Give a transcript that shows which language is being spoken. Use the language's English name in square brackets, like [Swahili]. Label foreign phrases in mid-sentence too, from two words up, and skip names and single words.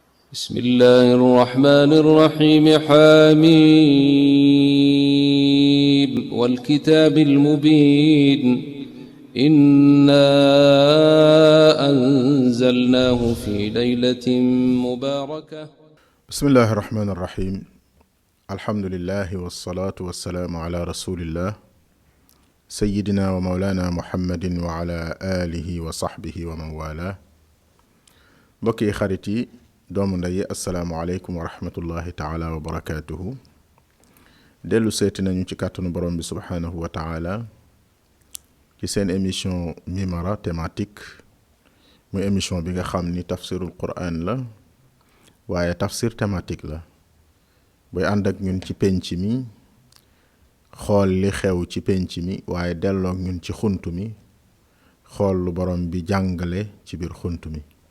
[Arabic] بسم الله الرحمن الرحيم حميم والكتاب المبين إنا أنزلناه في ليلة مباركة. بسم الله الرحمن الرحيم. الحمد لله والصلاة والسلام على رسول الله سيدنا ومولانا محمد وعلى آله وصحبه ومن والاه. بكي خريتي دوم ndey السلام عليكم ورحمة الله تعالى وبركاته. [Wolof] dellu seeti nañu ci kàttanu borom bi [Arabic] سبحانه وتعالى [Wolof] ci seen émission Mimara thématique muy émission bi nga xam ni [Arabic] تفسير القرآن [Wolof] la waaye tafsir thématique la boy ànd ak ñun ci penc mi xool li xew ci penc mi waaye delloo ak ñun ci xuntu mi xool lu borom bi jàngale ci biir xuntu mi.